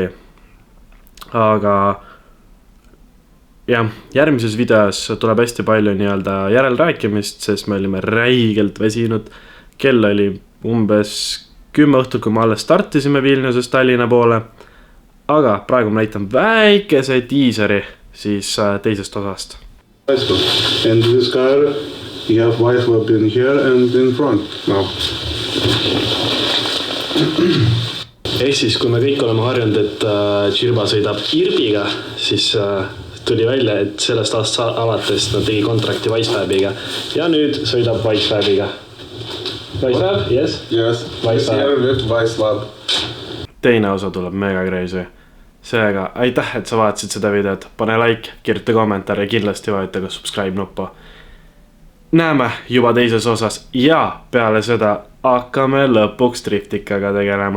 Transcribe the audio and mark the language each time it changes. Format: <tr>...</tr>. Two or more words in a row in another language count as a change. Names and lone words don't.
<et>Aga jah, järgmises videos tuleb hästi palju järelrääkimist, sest me olime räigelt väsinud. Kell oli umbes 10 õhtul, kui me alles startisime Vilniusest Tallinna poole. Aga praegu ma näitan väikese tiiseri siis teisest osast.</et> <en>And this car, you have white web in here and in front now.</en> <et>Ehk siis, kui me kõik oleme harjunud, et Chirba sõidab Irbiga, siis tuli välja, et sellest aastast alates nad tegi kontrakti Wisefabiga. Ja nüüd sõidab Wisefabiga. Wisefab?</et> <en>Yes? Yes, this year with Wisefab.</en> <et>Teine osa tuleb</et> <en>mega crazy.</en> <et>Seega, aitäh, et sa vaatasid seda videot. Pane like, kirjuta kommentaar ja kindlasti vajuta ka subscribe nuppu. Näeme juba teises osas ja peale seda hakkame lõpuks driftikaga tegelema.</et>